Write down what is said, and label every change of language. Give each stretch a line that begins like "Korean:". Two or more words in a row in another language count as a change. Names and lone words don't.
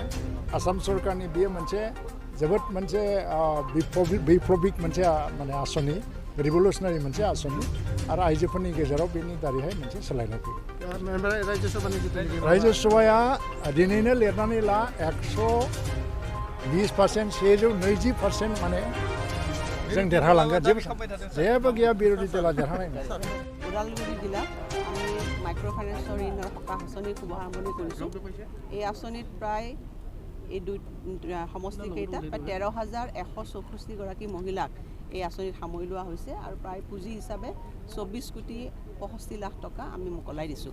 Bodo: आसाम सरकारनि बेयो मोनसे जोबोद मोनसे बिप्लबिक मोनसे माने आसनि, रिभलिउसनारि मोनसे आसनि आरो आइजोफोरनि गेजेराव बेनि दारैहाय मोनसे सोलायनाय फैयो। रायजो सभाया दिनैनो लिरनानै ला 120%, 120% माने जों देरहालांगोन। जेबो गैया बिरोधी दला देरहानाय नङा।
Assamese: उदालগুৰি জিলা আমি মাইক্ৰ'ফাইনেন্সৰ ঋণৰ সকাহ আঁচনি শুভাৰম্ভণি কৰিছোঁ। এই আঁচনিত প্ৰায় এই সমষ্টিকেইটা প্ৰায় 13,164 গৰাকী মহিলাক এই আঁচনিত সামৰি লোৱা হৈছে আৰু প্ৰায় পুঁজি হিচাপে 24 কোটি 65 লাখ টকা আমি মোকলাই দিছোঁ।